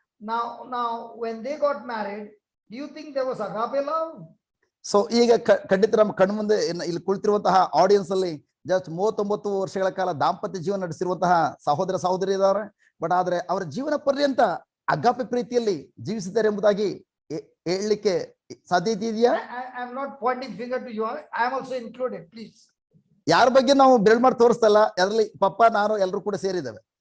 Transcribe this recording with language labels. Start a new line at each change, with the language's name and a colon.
English: Now when they got married, do you think there was agape love?
Kannada: So ಈಗ ಖಂಡಿತ ನಮ್ಮ ಕಣ್ಮುಂದೆ ಇಲ್ಲಿ ಕುಳಿತಿರುವಂತಹ ಆಡಿಯನ್ಸ್ ಅಲ್ಲಿ ಜಸ್ಟ್ 39 ವರ್ಷಗಳ ಕಾಲ ದಾಂಪತ್ಯ ಜೀವನ ನಡೆಸಿರುವಂತಹ ಸಹೋದರ ಸಹೋದರಿ ಇದ್ದಾರೆ. ಬಟ್ ಆದ್ರೆ ಅವರ ಜೀವನ ಪರ್ಯಂತ ಅಗಾಪೆ ಪ್ರೀತಿಯಲ್ಲಿ ಜೀವಿಸಿದ್ದಾರೆ ಎಂಬುದಾಗಿ ಹೇಳಲಿಕ್ಕೆ ಸಾಧ್ಯತೆ ಇದೆಯಾ?
English: I am not pointing finger to you. I am also included, please.
Kannada: ಯಾರ ಬಗ್ಗೆ ನಾವು ಬೆರಳು ಮಾಡಿ ತೋರಿಸ್ತಲ್ಲ, ಅದರಲ್ಲಿ ಪಪ್ಪ ನಾನು ಎಲ್ಲರೂ ಕೂಡ ಸೇರಿದ್ದೇವೆ.